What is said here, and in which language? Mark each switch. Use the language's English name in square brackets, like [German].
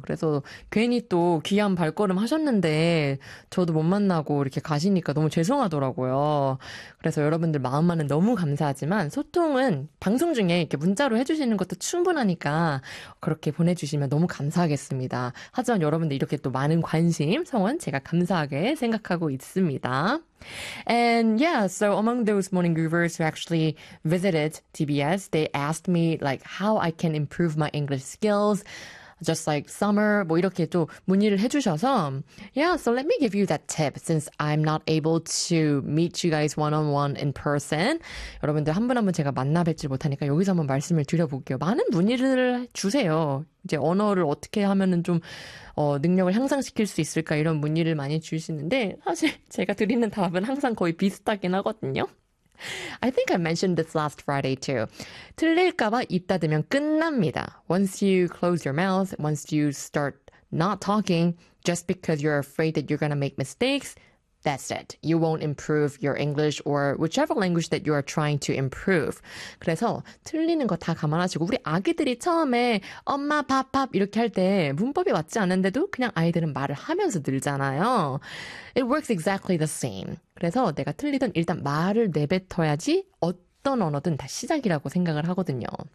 [Korean] 그래서 괜히 또 귀한 발걸음 하셨는데 저도 못 만나고 이렇게 가시니까 너무 죄송하더라고요. 그래서 여러분들 마음만은 너무 감사하지만 소통은 방송 중에 이렇게 문자로 해주시는 것도 충분하니까 그렇게 보내주시면 너무 감사하겠습니다. 하지만 여러분들 이렇게 또 많은 관심, 성원 제가 감사하게 생각하고 있습니다. [English] And yeah, so among those morning groovers who actually visited TBS, they asked me like how I can improve my English skills, just like summer, [Korean] 뭐 이렇게 또 문의를 해주셔서. [English] Yeah, so let me give you that tip since I'm not able to meet you guys one-on-one in person. [Korean] 여러분들 한 분 한 분 제가 만나 뵙지 못하니까 여기서 한번 말씀을 드려볼게요. 많은 문의를 주세요. 이제 언어를 어떻게 하면은 좀 능력을 향상시킬 수 있을까 이런 문의를 많이 주시는데 사실 제가 드리는 답은 항상 거의 비슷하긴 하거든요. [English] I think I mentioned this last Friday too. [Korean] 틀릴까봐 입 닫으면 끝납니다. [English] Once you close your mouth, once you start not talking, just because you're afraid that you're going to make mistakes, that's it. You won't improve your English or whichever language that you are trying to improve. [Korean] 그래서 틀리는 거 다 감안하시고 우리 아기들이 처음에 엄마 밥 밥 이렇게 할 때 문법이 맞지 않는데도 그냥 아이들은 말을 하면서 늘잖아요. [English] It works exactly the same. [Korean] 그래서 내가 틀리든 일단 말을 내뱉어야지 어떤 언어든 다 시작이라고 생각을 하거든요.